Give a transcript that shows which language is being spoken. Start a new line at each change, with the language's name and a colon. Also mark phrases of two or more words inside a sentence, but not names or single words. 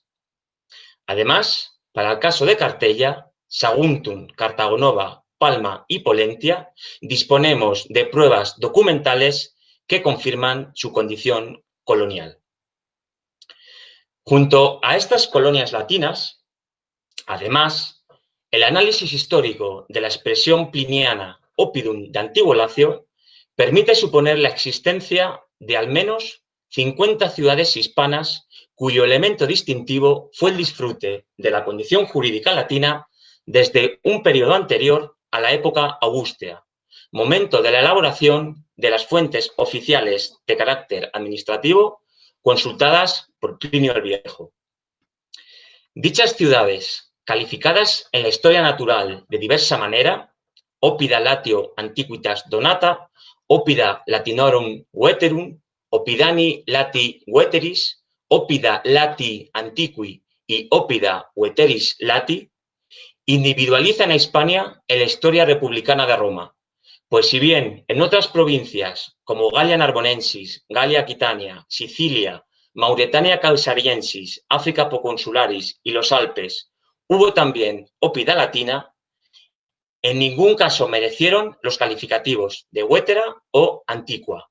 Spanish: Además, para el caso de Cartella, Saguntum, Cartago Nova, Palma y Polentia, disponemos de pruebas documentales que confirman su condición colonial. Junto a estas colonias latinas, además, el análisis histórico de la expresión pliniana oppidum de Antiguo Lacio permite suponer la existencia de al menos 50 ciudades hispanas cuyo elemento distintivo fue el disfrute de la condición jurídica latina desde un periodo anterior a la época augustea, momento de la elaboración de las fuentes oficiales de carácter administrativo consultadas por Plinio el Viejo. Dichas ciudades, calificadas en la historia natural de diversa manera,
Latin: Oppida Latio Antiquitas Donata, Oppida Latinorum Veterum, Oppidani Lati Veteris, Oppida Lati Antiqui
Spanish: y
Latin: Oppida Veteris Lati,
Spanish: individualizan a Hispania en la historia republicana de Roma, pues si bien en otras provincias como Gallia Narbonensis, Gallia Aquitania, Sicilia, Mauretania Caesariensis, África Proconsularis y los Alpes hubo también
Latin: Oppida Latina,
Spanish: en ningún caso merecieron los calificativos de Vetera o Antiqua.